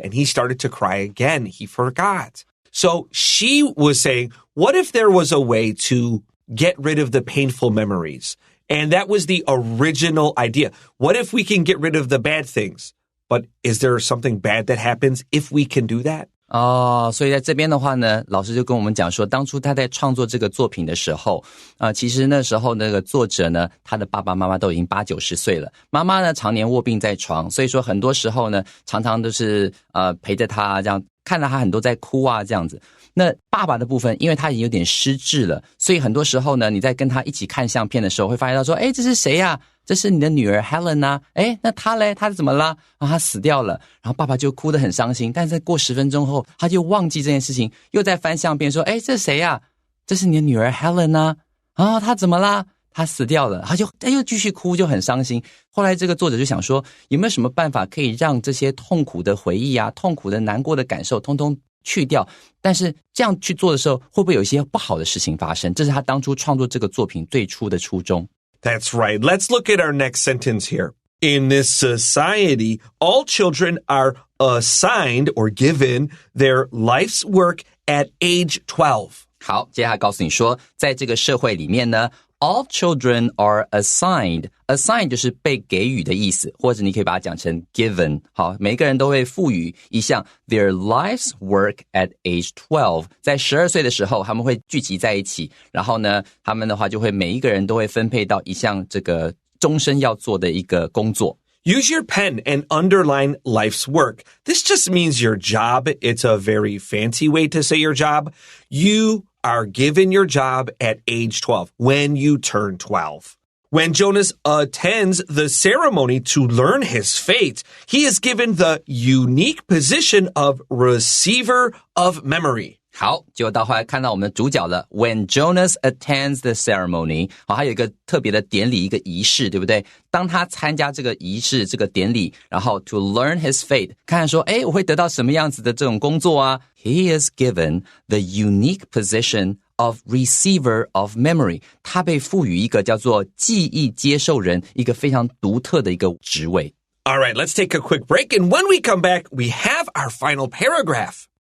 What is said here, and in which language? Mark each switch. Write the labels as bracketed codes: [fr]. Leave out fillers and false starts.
[en] And he started to cry again. He forgot. So she was saying, what if there was a way to get rid of the painful memories? And that was the original idea. What if we can get rid of the bad things? But is there something bad that happens if we can do that? [zh] 哦，所以在这边的话呢，老师就跟我们讲说，当初他在创作这个作品的时候，其实那时候那个作者呢，他的爸爸妈妈都已经80、90岁了，妈妈呢常年卧病在床，所以说很多时候呢，常常都是陪着他这样，看到他很多在哭啊这样子。那爸爸的部分，因为他已经有点失智了，所以很多时候呢，你在跟他一起看相片的时候，会发现到说，诶，这是谁呀？这是你的女儿 Helen 啊，诶，那她嘞，她怎么啦？她死掉了，然后爸爸就哭得很伤心，但是过10分钟后，他就忘记这件事情，又在翻相片说，诶，这是谁呀？这是你的女儿 Helen 啊，她怎么啦？她死掉了，他又继续哭，就很伤心。后来这个作者就想说，有没有什么办法可以让这些痛苦的回忆啊、痛苦的难过的感受通通去掉，但是这样去做的时候，会不会有一些不好的事情发生？这是他当初创作这个作品最初的初衷。 [en] That's right. Let's look at our next sentence here. In this society, all children are assigned or given their life's work at age 12. [zh] 好，接下来告诉你说，在这个社会里面呢， [en] all children are assigned. [zh] Assign 就是被给予的意思，或者你可以把它讲成 given. 好，每个人都会赋予一项 [en] their life's work at age 12. [zh] 在12岁的时候，他们会聚集在一起，然后呢，他们的话就会每一个人都会分配到一项这个终身要做的一个工作。 [en] Use your pen and underline life's work. This just means your job. It's a very fancy way to say your job. You are given your job at age 12, when you turn 12. When Jonas attends the ceremony to learn his fate, he is given the unique position of receiver of memory. [zh] 好，结果到后来看到我们的主角了。 [en] When Jonas attends the ceremony， [zh] 好，还有一个特别的典礼，一个仪式，对不对？当他参加这个仪式、这个典礼，然后 [en] to learn his fate， [zh] 看看说，诶，我会得到什么样子的这种工作啊 ？ [en] He is given the unique position of receiver of memory， [zh] 他被赋予一个叫做记忆接受人，一个非常独特的一个职位。 [en] All right, let's take a quick break, and when we come back, we have our final paragraph.